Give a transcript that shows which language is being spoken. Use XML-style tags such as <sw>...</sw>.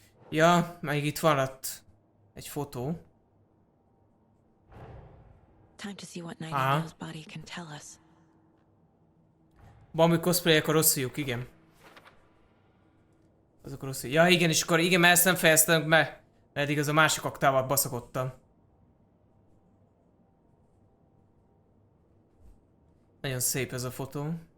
<hu>Ja, még itt van ott egy fotó.</hu> <en>Time to see what Nightingale's body can tell us.</en> <hu>Valami cosplayek a rossz fiúk, igen. Azok a rossz fiúk. Ja, igen, és akkor igen, mert ezt nem fejeztem be. Eddig az a másik aktával baszakodtam. Nagyon szép ez a fotó.</hu>